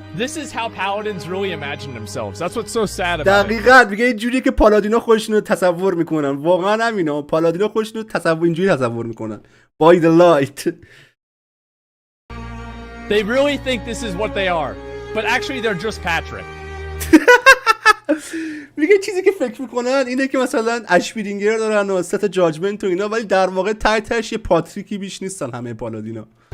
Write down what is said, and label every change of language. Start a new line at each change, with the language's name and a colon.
English: This is how paladins really imagine themselves. That's what's so sad about it.
Persian: دقیقاً میگه اینجوریه که پالادینا خودشونو تصور میکنن. واقعا همینا. پالادینا خودشونو اینجوری تصور میکنن.
English: By the light. They really think this is what they are, but actually they're just Patrick.
Persian: میگه چیزی که فکر میکنن اینه که مثلا اشبرینگر دارن و ست جاجمنت و اینا، ولی در واقع تحتش یه پاتریکی بیش نیستن همه پالادینا.